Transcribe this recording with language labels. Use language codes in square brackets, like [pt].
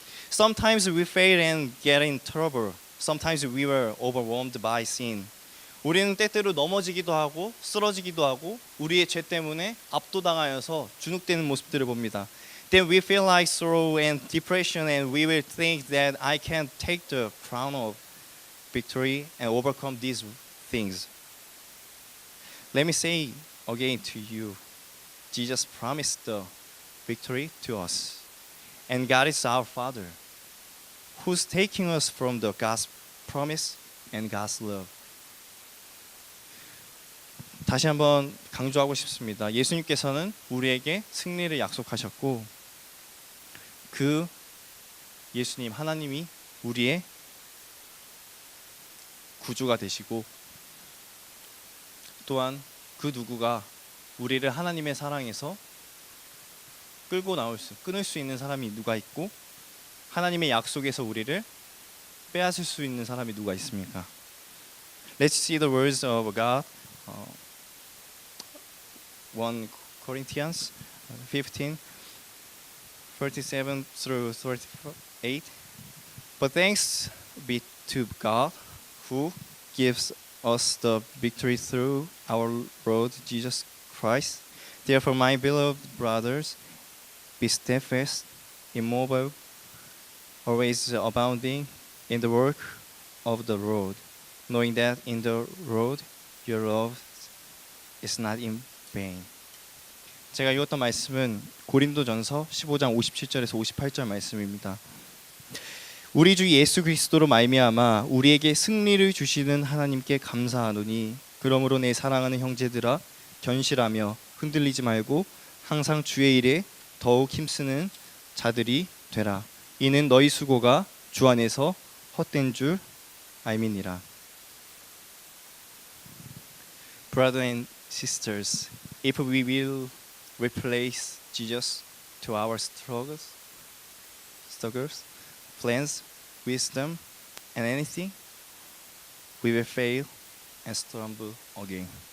[en] Sometimes we fail and get in trouble. Sometimes we were overwhelmed by sin. [ko] 우리는 때때로 넘어지기도 하고 쓰러지기도 하고 우리의 죄 때문에 압도당하여서 주눅되는 모습들을 봅니다. [en] Then we feel like sorrow and depression and we will think that I can't take the crown of victory and overcome these things. Let me say again to you, Jesus promised the victory to us. And God is our Father, who's taking us from the God's promise and God's love. [ko] 다시 한번 강조하고 싶습니다. 예수님께서는 우리에게 승리를 약속하셨고 그 예수님 하나님이 우리의 구주가 되시고 또한 그 누구가 우리를 하나님의 사랑에서 끊을 수 있는 사람이 누가 있고 하나님의 약속에서 우리를 빼앗을 수 있는 사람이 누가 있습니까? [en] Let's see the words of God. 1 Corinthians 15 37 through 38. But thanks be to God who gives us the victory through our Lord Jesus Christ. Therefore, my beloved brothers, be steadfast, immovable, always abounding in the work of the Lord, knowing that in the Lord your love is not in vain. [ko] 제가 읽었던 말씀은 고린도전서 15장 57절에서 58절 말씀입니다. 우리 주 예수 그리스도로 말미암아 우리에게 승리를 주시는 하나님께 감사하노니 그러므로 내 사랑하는 형제들아 견실하며 흔들리지 말고 항상 주의 일에 더욱 힘쓰는 자들이 되라. 이는 너희 수고가 주 안에서 헛된 줄 알미니라. [en] Brothers and sisters, if we will replace Jesus to our struggles, plans, wisdom, and anything, we will fail and stumble again.